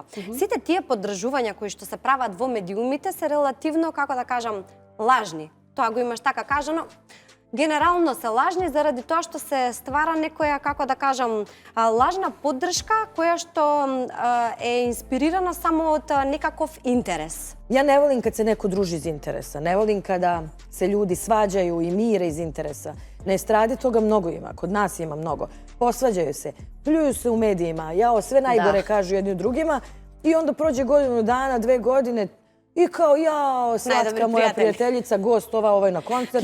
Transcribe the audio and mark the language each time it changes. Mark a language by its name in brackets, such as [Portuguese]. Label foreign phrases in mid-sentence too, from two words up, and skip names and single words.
[Macedonian] Сите тие поддржувања кои што се прават во медиумите се релативно, како да кажам, лажни. Тоа го имаш така кажано. Генерално се лажни заради тоа што се ствара некоја, како да кажам, лажна поддршка која што е инспирирана само од некаков интерес. [Serbian] Ja ne volim kad se neko druži iz interesa. Ne volim kada se ljudi svađaju i mire iz interesa. Na estradi toga mnogo ima. Kod nas ima mnogo. Posvađaju se, pljuju se u medijima, jao, sve najgore kažu jedni drugima i onda prođe godinu dana, 2 godine i kao, jao, slatka moja prijateljica, gost ovaj na koncert.